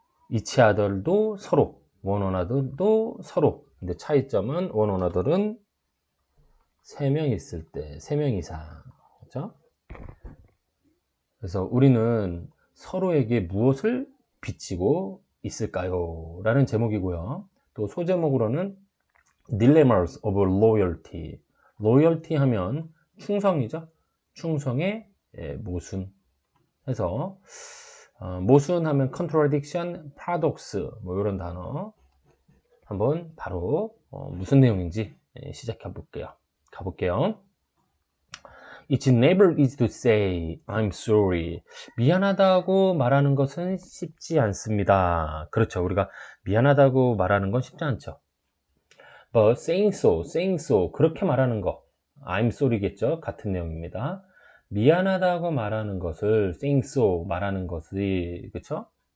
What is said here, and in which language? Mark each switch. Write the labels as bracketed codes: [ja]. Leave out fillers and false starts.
[en] each other [ko] 도 서로, [en] one another [ko] 도 서로. 근데 차이점은 one another은 3명 있을 때, 3명 이상. 그죠? 그래서 우리는 서로에게 무엇을 빚지고 있을까요? 라는 제목이고요. 또 소제목으로는 [en] Dilemmas of Loyalty. [ko] Loyalty 하면 충성이죠. 충성의 모순. 해서 모순 하면 [en] contradiction, paradox [ko] 뭐 이런 단어 한번 바로 무슨 내용인지 시작해 볼게요. 가볼게요. [en] It's never easy to say I'm sorry. [ko] 미안하다고 말하는 것은 쉽지 않습니다. 그렇죠. 우리가 미안하다고 말하는 건 쉽지 않죠. [en] But saying so, [ko] 그렇게 말하는 거. [en] I'm sorry [ko] 겠죠. 같은 내용입니다. 미안하다고 말하는 것을 [en] saying so [ko] 말하는 것이 그렇죠?